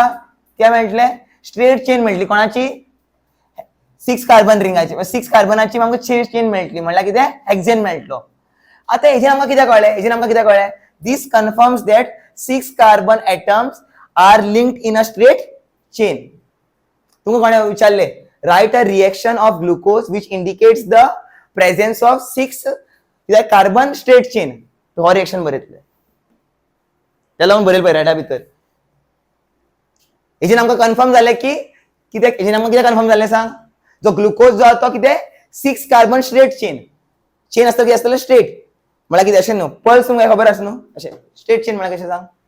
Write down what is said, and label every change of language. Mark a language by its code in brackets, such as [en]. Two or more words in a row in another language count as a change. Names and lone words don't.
[kok] कितें मेळटलें? [en] straight chain [kok] मेळटली. कोणाची? 6 कार्बन रिंगाची. 6 कार्बनाची आमकां चेन मेळटली. म्हळ्यार कितें? हेक्सेन मेळटलो. [en] आतां हेजेन आमकां कितें कळ्ळें? This confirms that 6 carbon atoms are linked in a straight chain. तुमकां कोणें विचारलें write a reaction of glucose which indicates the presence of 6 carbon straight chain. [kok] हो रिएक्शन बरयतले. तेला लागून बरयलें पळय रायटा भितर. हेजेन आमकां कन्फर्म जालें की कितें? हेजेन आमकां कितें कन्फर्म जालें सांग? जो ग्लुकोज जो तो कितें? [en] 6 carbon straight chain [kok] आसता कितें आसतलें? स्ट्रेट. म्हळ्यार कितें अशें न्हू? पल्स तुमकां खबर आसा न्हू? अशें [en] straight chain [kok] म्हळ्यार कशें सांग?